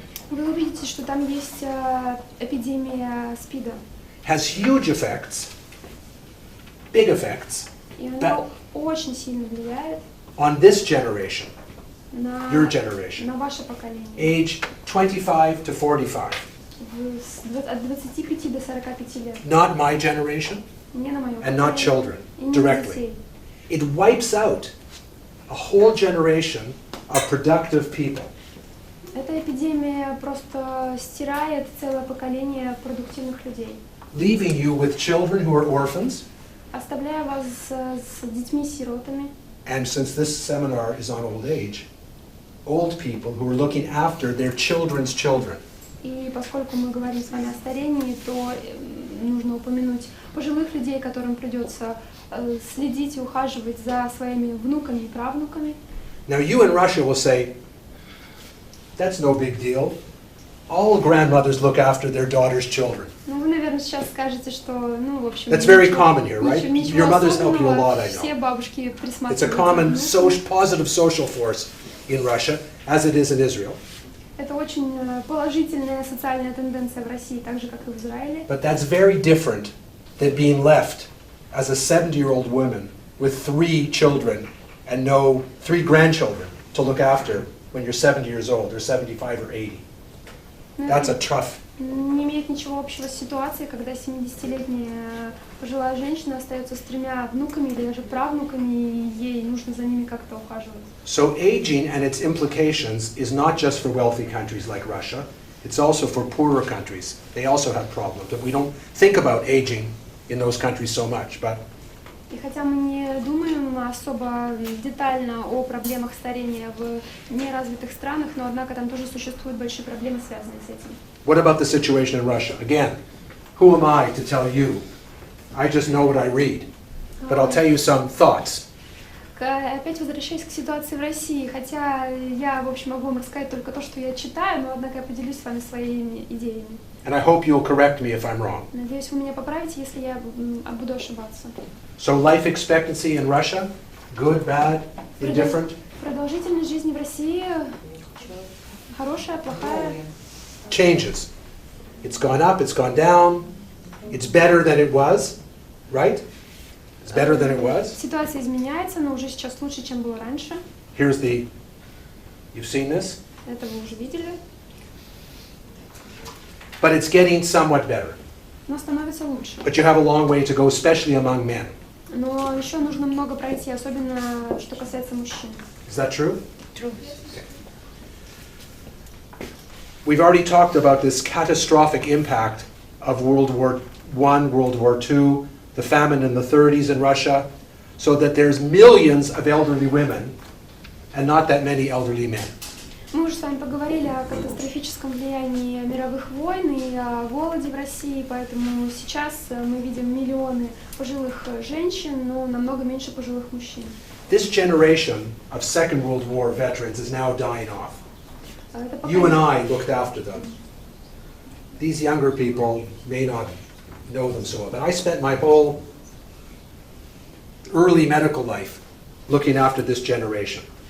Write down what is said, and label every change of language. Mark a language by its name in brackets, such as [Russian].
[Russian] вы увидите, что там есть эпидемия СПИДа. [English] has huge effects, big effects, [Russian] И она очень сильно влияет [English] on this generation, [Russian] на, [English] your generation, [Russian] на ваше поколение. [English] age 25 to 45. [Russian] От 25 до 45 лет. [English] Not my generation, [Russian] Не на моем [English] and not [Russian] поколении. [English] children, [Russian] И не [English] directly. [Russian] детей. [English] It wipes out a whole generation of productive people. [Russian] Эта эпидемия просто стирает целое поколение продуктивных людей, [English] Leaving you with children who are orphans, [Russian] оставляя вас с детьми-сиротами. [English] and since this seminar is on old age, old people who are looking after their children's children. [Russian] И поскольку мы говорим с вами о старении, то нужно упомянуть пожилых людей, которым придется следить и ухаживать за своими внуками и правнуками. [English] Now you in Russia will say, that's no big deal. All grandmothers look after their daughters' children. [Russian] Ну, вы, наверное, сейчас скажете, что, ну, в общем... [English] That's very common here, right? [Russian] Ничего [English] Your mothers help you a lot, I [Russian] все [English] know. [Russian] бабушки присматривают. [English] It's a common positive social force in Russia, as it is in Israel. [Russian] Это очень положительная социальная тенденция в России, так же, как и в Израиле. [English] But that's very different than being left as a 70-year-old woman with 3 children and 3 grandchildren to look after when you're 70 years old or 75 or 80. That's a tough. [Russian] Не имеет ничего общего с ситуацией, когда 70-летняя пожилая женщина остается с 3 внуками или даже правнуками, и ей нужно за ними как-то ухаживать. [English] So aging and its implications is not just for wealthy countries like Russia, it's also for poorer countries. They also have problems, but we don't think about aging in those countries so much. But [Russian] И хотя мы не думаем особо детально о проблемах старения в неразвитых странах, но однако там тоже существуют большие проблемы, связанные с этим. [English] what about the situation in Russia? Again, who am I to tell you? I just know what I read. But I'll tell you some thoughts. [Russian] Опять возвращаясь к ситуации в России, хотя я, в общем, могу вам рассказать только то, что я читаю, но, однако, я поделюсь с вами своими идеями. [English] And I hope you'll correct me if I'm wrong. [Russian] Надеюсь, вы меня поправите, если я буду ошибаться. [English] So life expectancy in Russia, good, bad, indifferent? [Russian] Продолжительность жизни в России хорошая, плохая? [English] Changes. It's gone up, it's gone down. It's better than it was, right? It's better than it was. [Russian] Ситуация изменяется, но уже сейчас лучше, чем было раньше. [English] Here's the, you've seen this? [Russian] Это вы уже видели. [English] But it's getting somewhat better. [Russian] Но становится лучше. [English] But you have a long way to go, especially among men. [Russian] Но еще нужно много пройти, особенно что касается мужчин. [English] Is that true? True. We've already talked about this catastrophic impact of World War I, World War II, the famine in the 30s in Russia, so that there's millions of elderly women and not that many elderly men. [Russian] Мы уже с вами поговорили о катастрофическом влиянии мировых войн и о голоде в России, поэтому сейчас мы видим миллионы пожилых женщин, но намного меньше пожилых мужчин. [English] This generation of Second World War veterans is now dying off. You and I looked after them. These younger people may not know them so well, but I spent my whole early medical life looking after this generation.